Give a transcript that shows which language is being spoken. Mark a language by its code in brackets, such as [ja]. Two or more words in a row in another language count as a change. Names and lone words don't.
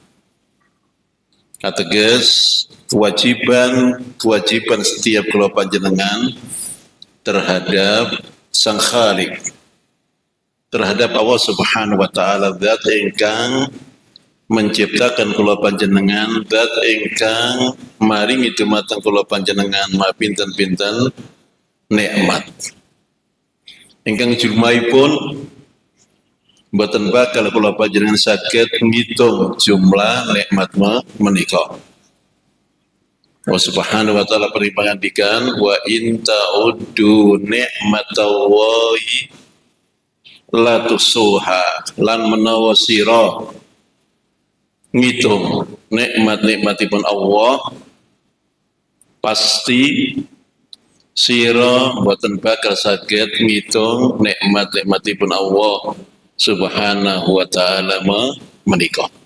[jv] Ateges kewajiban setiap kula panjenengan terhadap Sang Khalik, terhadap Allah [ar] سبحانه وتعالى, [jv] zat ingkang menciptakan kula panjenengan, zat ingkang maringi dumateng kula panjenengan pinten-pinten nikmat. Ingkang jumlahipun mboten bakal kula panjenengan saged ngitung jumlah nikmat menika. Allah [ar] سبحانه وتعالى [jv] pangandikan [ar] وإن تعدوا نعمة الله لا تحصوها, [jv] lan menawa sira ngitung nikmat-nikmatipun Allah pasti sira mboten bakal saged ngitung nikmat-nikmatipun Allah [ar] سبحانه وتعالى [jv] menika.